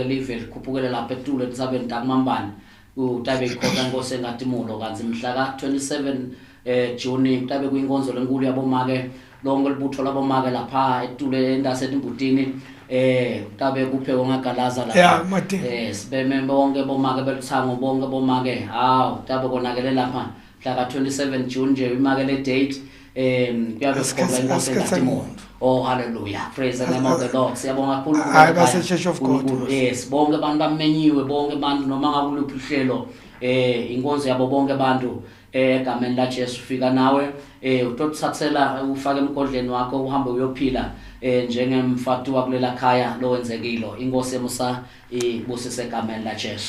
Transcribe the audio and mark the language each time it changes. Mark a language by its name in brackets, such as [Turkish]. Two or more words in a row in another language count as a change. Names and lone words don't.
[Swati] live likhuphukele lapha eTulo eTsabeni takumambane kutabe ikhona inkosi engatimulo kanti mhla ka 27 June kutabe kuyinkonzo lenkulu yabomake lonke libutho labomake lapha eTulo endasetimbutini kutabe kuphekwa ngagalaza lapha sibeme bonke bomake belithango bonke bomake kutabe konakele lapha mhla ka 27 June nje imake le date kuyabe sikhona inkosi engatimulo. [English] Oh hallelujah, praise the name of the Lord. [Swati] Siyabonga kakhulu base Church of God. [English] Yes, [Swati] bonke abantu bamenyiwe bonke abantu noma ngakuluphi uhlelo inkonzo yabo bonke abantu egameni la Jesu fika nawe utothathela ufake emgodleni wakho uhambe uyophila njengemfati wakulela khaya lo wenzekilo inkosi emusa ibusise egameni la Jesu.